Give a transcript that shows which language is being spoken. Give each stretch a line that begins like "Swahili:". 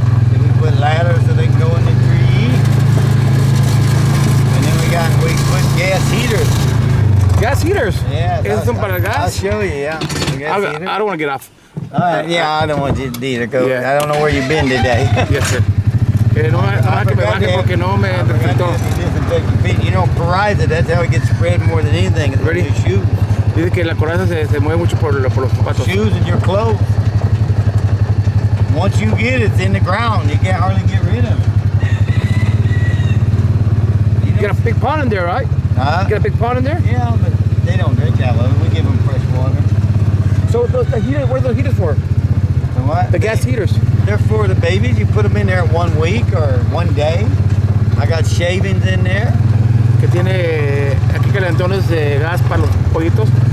English: Then we put ladders so they can go in the tree. And then we put gas heaters. Gas heaters? Yeah.
Spanish: ¿Esos son para el gas?
English: I'll show you, yeah. I don't want to get off. Yeah, I don't want you to either go. Yeah. I don't know where you've been today. Yes, sir.
Spanish: No es que me baje porque no me desinfectó.
English: You know, coraza, that's how it gets spread more than anything. It's Ready? your shoes.
Spanish: Dice que la coraza se mueve mucho por los zapatos.
English: Shoes and your clothes. Once you get it, it's in the ground. You can't hardly get rid of it. You got a big pond in there, right? Huh? You got a big pond in there? Yeah, but they don't drink out of it. We give them fresh water. So the heater, what are the heaters for? The what? The gas heaters. They're for the babies. You put them in there 1 week or 1 day. I got shavings in there.
Spanish: Que tiene aquí calentones de gas para los pollitos.